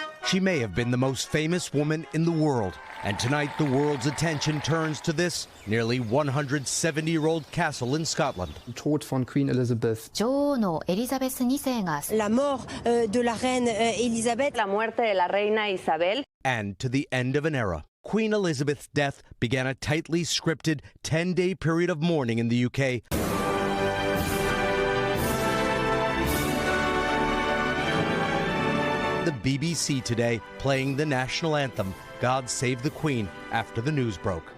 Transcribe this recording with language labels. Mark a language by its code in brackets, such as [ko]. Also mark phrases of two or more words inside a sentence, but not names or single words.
[en] She may have been the most famous woman in the world, and tonight the world's attention turns to this nearly 170-year-old castle in Scotland. [de] The Tod von Queen Elizabeth. [ja] 女王のエリザベス2世が [fr] La mort de la reine Elisabeth. [es] La muerte de la reina Isabel. [en] And to the end of an era. Queen Elizabeth's death began a tightly scripted 10-day period of mourning in the UK. The BBC today playing the national anthem, God Save the Queen, after the news broke.